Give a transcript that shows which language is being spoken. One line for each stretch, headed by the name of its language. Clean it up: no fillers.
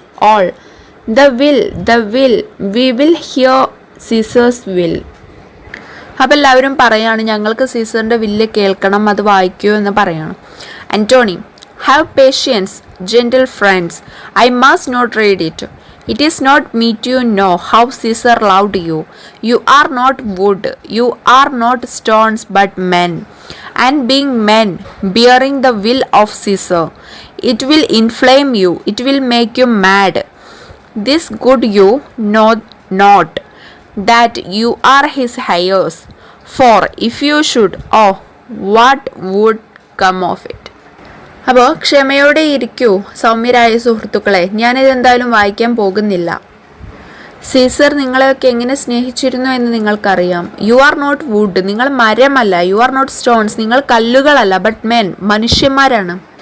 English: All the will, we will hear Caesar's will.
Malayalam: അപ്പം എല്ലാവരും പറയാണ് ഞങ്ങൾക്ക് സീസറിൻ്റെ വില്ല് കേൾക്കണം, അത് വായിക്കൂ എന്ന് പറയണം.
English: Antony, have patience gentle friends, I must not read it. It is not me to know how Caesar loved you. You are not wood, you are not stones, but men. And being men, bearing the will of Caesar, it will inflame you, it will make you mad. This good you know not, that you are his heirs. For if you should, oh, what would come of it?
Malayalam: അപ്പോൾ ക്ഷമയോടെ ഇരിക്കൂ സൗമ്യരായ സുഹൃത്തുക്കളെ, ഞാനിതെന്തായാലും വായിക്കാൻ പോകുന്നില്ല. Caesar നിങ്ങളെയൊക്കെ എങ്ങനെ സ്നേഹിച്ചിരുന്നു എന്ന് നിങ്ങൾക്കറിയാം.
English: you are not wood,
Malayalam: നിങ്ങൾ മരമല്ല.
English: you are not stones,
Malayalam: നിങ്ങൾ കല്ലുകളല്ല.
English: but men,
Malayalam: മനുഷ്യന്മാരാണ്.